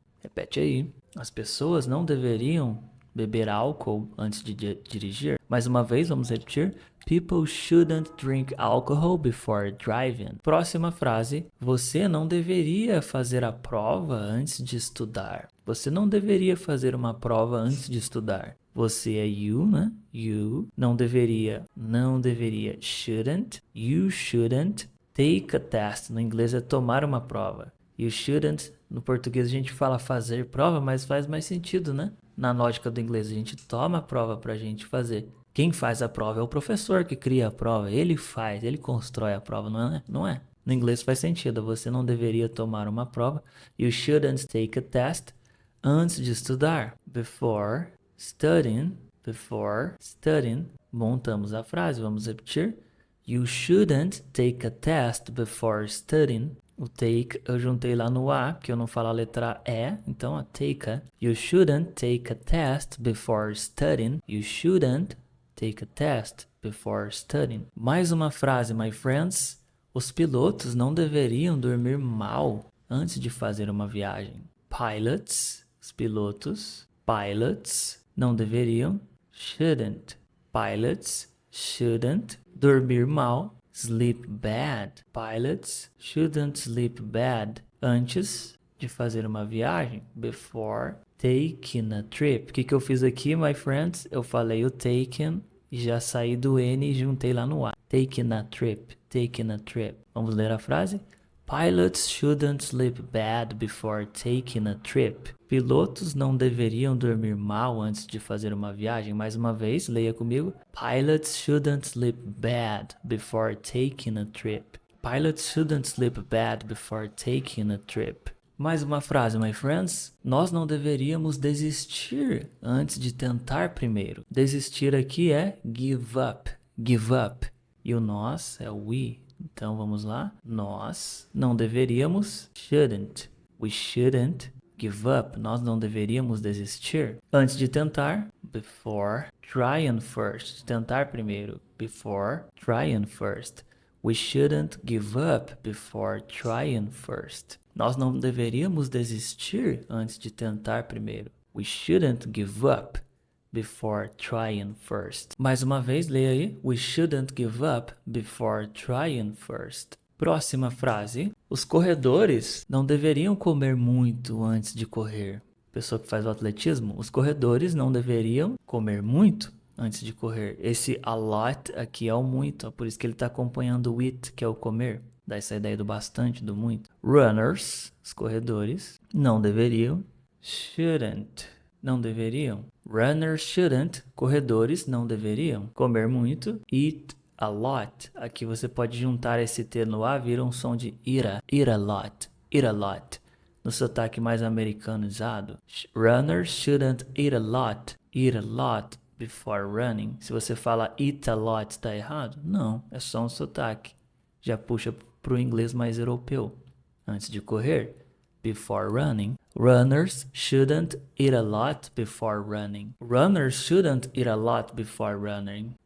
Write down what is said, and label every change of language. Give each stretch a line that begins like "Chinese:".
Portuguese: Repete aí. As pessoas não deveriam beber álcool antes de dirigir. Mais uma vez, vamos repetir.
English: People shouldn't drink alcohol before driving.
Portuguese: Próxima frase. Você não deveria fazer a prova antes de estudar. Você não deveria fazer uma prova antes de estudar. Você é you, né? You. Não deveria. Não deveria. Shouldn't.
English: You shouldn't take a test.
Portuguese: No inglês é tomar uma prova.
English: You shouldn't.
Portuguese: No português a gente fala fazer prova, mas faz mais sentido, né? Na lógica do inglês a gente toma a prova pra gente fazer. Quem faz a prova é o professor que cria a prova. Ele faz, ele constrói a prova, não é? Não é. No inglês faz sentido. Você não deveria tomar uma prova.
English: You shouldn't take a test
Portuguese: antes de estudar.
English: Before studying. Before studying.
Portuguese: Montamos a frase. Vamos repetir.
English: You shouldn't take a test before studying.
Portuguese: O take eu juntei lá no A, porque eu não falo a letra E, então a take a.
English: You shouldn't take a test before studying. You shouldn't take a test before studying.
Portuguese: Mais uma frase,
English: my friends.
Portuguese: Os pilotos não deveriam dormir mal antes de fazer uma viagem. Pilots, os pilots, não deveriam, shouldn't.
English: Pilots shouldn't
Portuguese: dormir mal,
English: sleep bad. Pilots shouldn't sleep bad
Portuguese: antes de fazer uma viagem,
English: before taking a trip.
Portuguese: O que eu fiz aqui,
English: my friends?
Portuguese: Eu falei o taken e já saí do N e juntei lá no A.
English: Taking a trip, taking a trip.
Portuguese: Vamos ler a frase?
English: Pilots shouldn't sleep bad before taking a trip.
Portuguese: Pilotos não deveriam dormir mal antes de fazer uma viagem. Mais uma vez, leia comigo.
English: Pilots shouldn't sleep bad before taking a trip. Pilots shouldn't sleep bad before taking a trip.
Portuguese: Mais uma frase,
English: my friends.
Portuguese: Nós não deveríamos desistir antes de tentar primeiro. Desistir aqui é give up. Give up. E o nós é we. Então vamos lá. Nós não deveríamos,
English: shouldn't. We shouldn't give up.
Portuguese: Nós não deveríamos desistir. Antes de tentar,
English: before trying first.
Portuguese: Tentar primeiro,
English: before trying first. We shouldn't give up before trying first.
Portuguese: Nós não deveríamos desistir antes de tentar primeiro.
English: We shouldn't give up before trying first.
Portuguese: Mais uma vez, leia aí.
English: We shouldn't give up before trying first.
Portuguese: Próxima frase. Os corredores não deveriam comer muito antes de correr. Pessoa que faz o atletismo, os corredores não deveriam comer muito antes de correr. Esse a lot aqui é o muito, por isso que ele está acompanhando o it, que é o comer. Dá essa ideia do bastante, do muito. Runners, os corredores, não deveriam. Shouldn't, não deveriam.
English: Runners shouldn't,
Portuguese: corredores não deveriam comer muito.
English: Eat a lot,
Portuguese: aqui você pode juntar esse T no A, vira um som de ira.
English: Eat a lot, eat a lot.
Portuguese: No sotaque mais americanizado.
English: Runners shouldn't eat a lot before running.
Portuguese: Se você fala
English: eat a lot,
Portuguese: está errado? Não, é só um sotaque. Já puxa para o inglês mais europeu. Antes de correr,
English: before running. Runners shouldn't eat a lot before running. Runners shouldn't eat a lot before running.